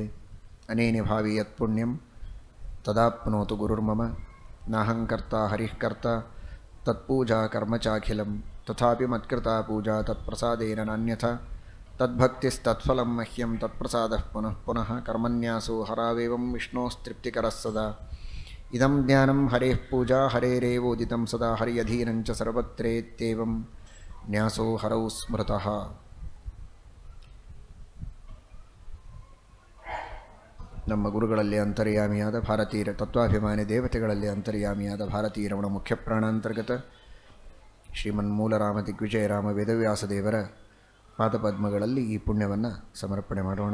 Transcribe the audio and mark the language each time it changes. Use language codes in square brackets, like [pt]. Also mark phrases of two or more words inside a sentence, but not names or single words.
[sa] ಅನೇನ ಭಾವಿ ಯತ್ಪುಣ್ಯಂ ತದಾಪ್ನೋತು ಗುರುರ್ಮಮ ನಾಹಂಕರ್ತ ಹರಿಃಕರ್ತ ತತ್ಪೂಜಾ ಕರ್ಮ ಚಾಖಿಲಂ ತಥಾಪಿ ಮತ್ಕೃತಾ ಪೂಜಾ ತತ್ಪ್ರಸಾದೇನ ನಾನ್ಯಥಾ ತದ್ಭಕ್ತಿಸ್ತತ್ಫಲಂ ಮಹ್ಯಂ ತತ್ಪ್ರಸಾದಃ ಪುನಃ ಪುನಃ ಕರ್ಮನ್ಯಾಸೋ ಹರಾವೇವಂ ವಿಷ್ಣೋಸ್ತೃಪ್ತಿಕರಃ ಸದಾ. ಇದಂ ಜ್ಞಾನಂ ಹರೇಃ ಪೂಜಾ ಹರೇರೇವೋದಿತಂ ಸದಾ ಹರ್ಯಧೀನಂಚ ಸರ್ವತ್ರೇತ್ಯೇವಂ ನ್ಯಾಸೋ ಹರೌ ಸ್ಮೃತಃ. [kn] ನಮ್ಮ ಗುರುಗಳಲ್ಲಿ ಅಂತರ್ಯಾಮಿಯಾದ ಭಾರತೀಯ ತತ್ವಾಭಿಮಾನಿ ದೇವತೆಗಳಲ್ಲಿ ಅಂತರ್ಯಾಮಿಯಾದ ಭಾರತೀಯ ರಮಣ ಮುಖ್ಯ ಪ್ರಾಣಾಂತರ್ಗತ ಶ್ರೀಮನ್ಮೂಲರಾಮ ದಿಗ್ವಿಜಯರಾಮ ವೇದವ್ಯಾಸ ದೇವರ ಪಾದಪದ್ಮಗಳಲ್ಲಿ ಈ ಪುಣ್ಯವನ್ನು ಸಮರ್ಪಣೆ ಮಾಡೋಣ.